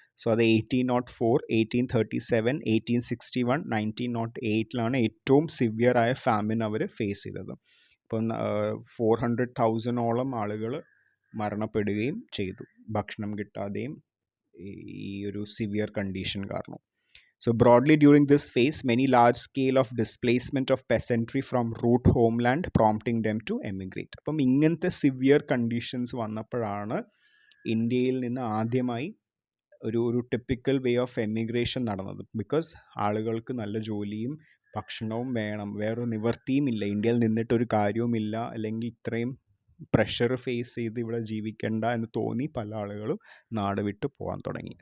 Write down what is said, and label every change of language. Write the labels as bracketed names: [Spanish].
[Malayalam] So അത് 1804, 1837, 1861, 1908 ഏറ്റവും severe ആയ ഫാമിൻ അവർ ഫേസ് ചെയ്തത്. ഇപ്പം 400,000-ഓളം ആളുകൾ മരണപ്പെടുകയും ചെയ്തു ഭക്ഷണം കിട്ടാതെയും ഈ ഒരു സിവിയർ കണ്ടീഷൻ കാരണം. [English] So broadly during this phase, many large scale of displacement of peasantry from root homeland, prompting them to emigrate. [Malayalam] അപ്പം ഇങ്ങനത്തെ സിവിയർ കണ്ടീഷൻസ് വന്നപ്പോഴാണ് ഇന്ത്യയിൽ നിന്ന് ആദ്യമായി ഒരു [English] typical way of emigration [Malayalam] നടന്നത്. ബിക്കോസ് ആളുകൾക്ക് നല്ല ജോലിയും ഭക്ഷണവും വേണം, വേറൊരു നിവർത്തിയും ഇല്ല, ഇന്ത്യയിൽ നിന്നിട്ടൊരു കാര്യവുമില്ല, അല്ലെങ്കിൽ ഇത്രയും പ്രഷർ ഫേസ് ചെയ്ത് ഇവിടെ ജീവിക്കേണ്ട എന്ന് തോന്നി പല ആളുകളും നാട് വിട്ട് പോകാൻ തുടങ്ങി.